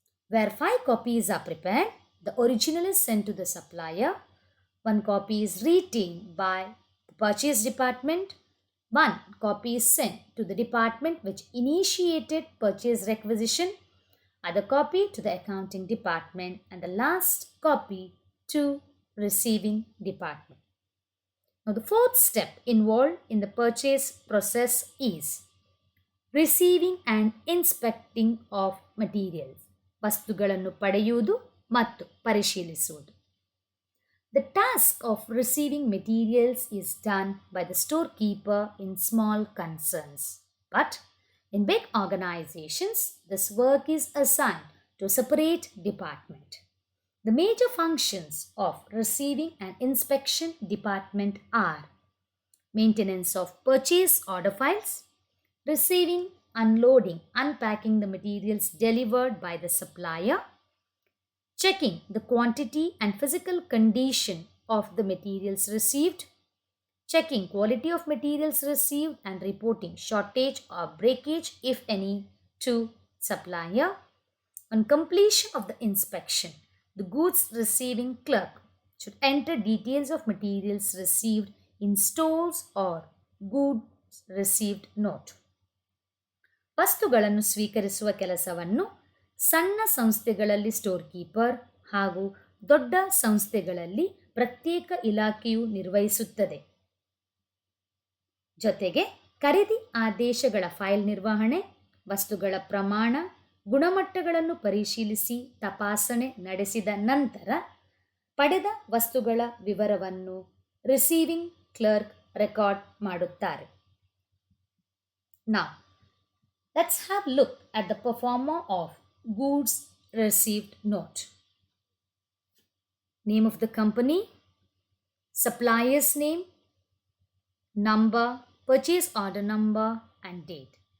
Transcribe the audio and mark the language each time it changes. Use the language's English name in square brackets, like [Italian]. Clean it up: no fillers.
[English] Where 5 copies are prepared, the original is sent to the supplier. 1 copy is retained by the purchase department. 1 copy is sent to the department which initiated purchase requisition. Other copy to the accounting department, and the last copy to receiving department. Now the fourth step involved in the purchase process is receiving and inspecting of materials. [Kannada] ವಸ್ತುಗಳನ್ನು ಪಡೆಯುವುದು ಮತ್ತು ಪರಿಶೀಲಿಸುವುದು. [English] The task of receiving materials is done by the storekeeper in small concerns. But in big organizations, this work is assigned to a separate department. The major functions of receiving and inspection department are maintenance of purchase order files, receiving, unloading, unpacking the materials delivered by the supplier, checking the quantity and physical condition of the materials received, checking quality of materials received and reporting shortage or breakage, if any, to supplier. On completion of the inspection, the goods receiving clerk should enter details of materials received in stores or goods received note. [Kannada] ವಸ್ತುಗಳನ್ನು ಸ್ವೀಕರಿಸುವ ಕೆಲಸವನ್ನು ಸಣ್ಣ ಸಂಸ್ಥೆಗಳಲ್ಲಿ store keeper ಹಾಗೂ ದೊಡ್ಡ ಸಂಸ್ಥೆಗಳಲ್ಲಿ ಪ್ರತ್ಯೇಕ ಇಲಾಖೆಯು ನಿರ್ವಹಿಸುತ್ತದೆ. ಜೊತೆಗೆ ಖರೀದಿ ಆದೇಶಗಳ ಫೈಲ್ ನಿರ್ವಹಣೆ, ವಸ್ತುಗಳ ಪ್ರಮಾಣ, ಗುಣಮಟ್ಟಗಳನ್ನು ಪರಿಶೀಲಿಸಿ ತಪಾಸಣೆ ನಡೆಸಿದ ನಂತರ ಪಡೆದ ವಸ್ತುಗಳ ವಿವರವನ್ನು ರಿಸೀವಿಂಗ್ ಕ್ಲರ್ಕ್ ರೆಕಾರ್ಡ್ ಮಾಡುತ್ತಾರೆ. [English] Now, let's have a look at the performer of goods received note. Name of the company, supplier's name, number, purchase order number, and date.